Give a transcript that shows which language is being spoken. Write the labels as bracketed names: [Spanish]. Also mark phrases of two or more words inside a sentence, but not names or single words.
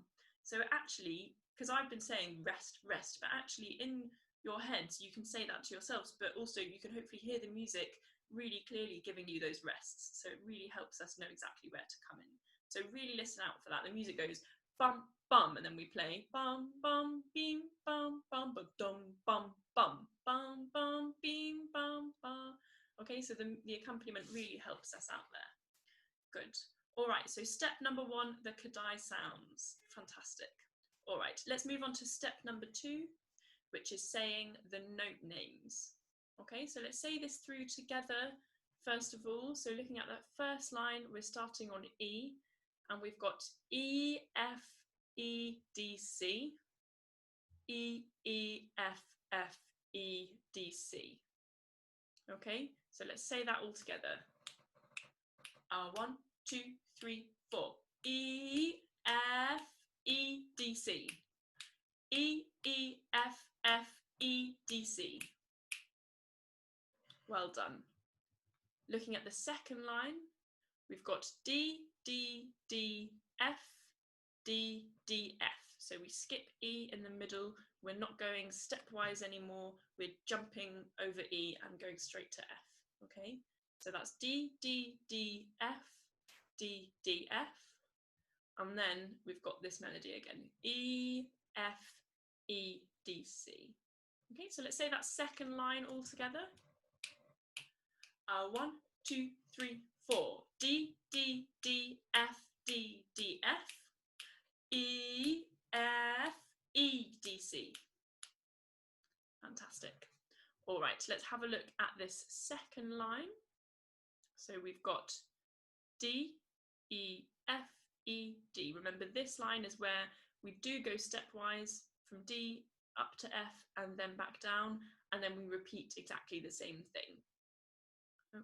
[English] So actually, because I've been saying rest, rest, but actually in your heads, you can say that to yourselves, but also you can hopefully hear the music really clearly giving you those rests. So it really helps us know exactly where to come in. So really listen out for that. The music goes bum, bum, and then we play bum, bum, beam, bum, bum, ba, dum, bum, bum, bum, bum, beam, bum, bum. Okay, so the accompaniment really helps us out there. Good. All right, so step number 1, the Kadai sounds. Fantastic. All right, let's move on to step number 2, which is saying the note names. Okay, so let's say this through together first of all. So looking at that first line, we're starting on E, and we've got E, F, E, D, C. E, E, F, F, E, D, C. Okay, so let's say that all together. 1, 2, 3, 4. E, F, E, D, C. E, E, F, F, E, D, C. Well done. Looking at the second line, we've got D, D, D, F, D, D, F. So we skip E in the middle. We're not going stepwise anymore. We're jumping over E and going straight to F. Okay, so that's D, D, D, F, D, D, F. And then we've got this melody again. E, F, E, D, C. Okay, so let's say that second line all together. 1, 2, 3, 4. D, D, D, F, D, D, F. E, F, E, D, C. Fantastic. All right, let's have a look at this second line. So we've got D, E, F, E, D. Remember, this line is where we do go stepwise from D up to F and then back down, and then we repeat exactly the same thing.